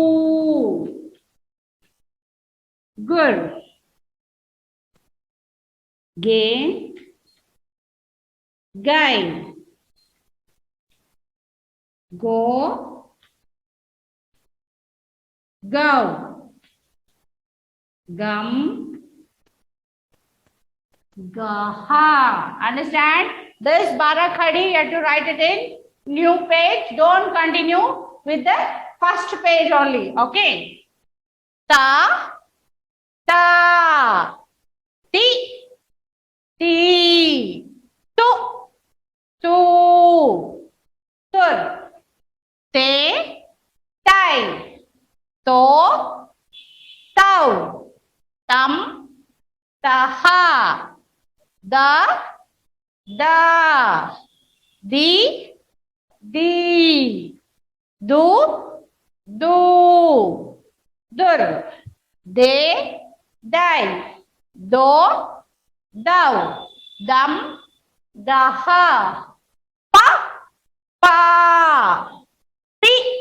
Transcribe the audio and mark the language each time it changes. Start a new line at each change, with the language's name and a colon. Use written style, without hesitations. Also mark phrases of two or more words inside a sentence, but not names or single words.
Hindi: गृ, गे, गै, गो, गौ, गं, गः.
English: Understand? This Barakhadi, you have to write it in new page. Don't continue with the first page only.
Hindi: Okay. त, ता, ति, ती, तु, तू, तृ, ते, तै, तो, तौ, तं, तः, द, दा, दि, दी, दु, दू, दृ, दे, दै, दो, दौ, दं, दः, प, पा, पि,